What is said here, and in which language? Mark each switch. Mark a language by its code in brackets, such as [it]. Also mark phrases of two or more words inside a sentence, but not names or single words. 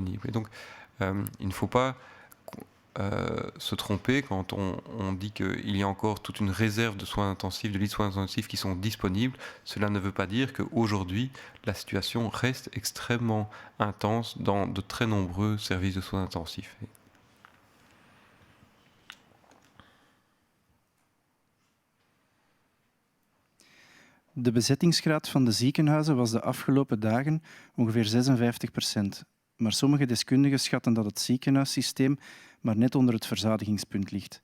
[fr] Et donc, il ne faut pas se tromper quand on dit qu'il y a encore toute une réserve de soins intensifs, de lits de soins intensifs qui sont disponibles. Cela ne veut pas dire qu'aujourd'hui, la situation reste extrêmement intense dans de très nombreux services de soins intensifs. [nl] De bezettingsgraad van de ziekenhuizen was de afgelopen dagen ongeveer 56%. Maar sommige deskundigen schatten dat het ziekenhuissysteem maar net onder het verzadigingspunt ligt.